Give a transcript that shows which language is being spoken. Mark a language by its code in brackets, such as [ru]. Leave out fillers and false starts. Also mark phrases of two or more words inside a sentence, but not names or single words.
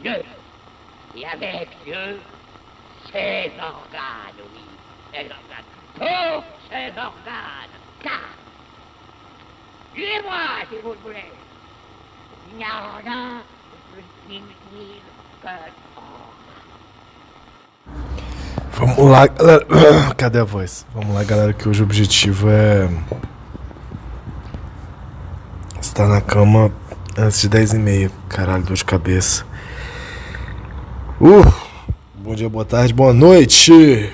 [fr] Dieu, et avec Dieu, ses organes, oui, ses organes, tous ses organes, car, tuez-moi si vous le voulez, il n'y a rien de plus inutile que [pt] Vamos lá, galera. Cadê a voz? Vamos lá, galera, que hoje o objetivo é estar na cama antes de 10h30. Caralho, dor de cabeça. Bom dia, boa tarde, boa noite.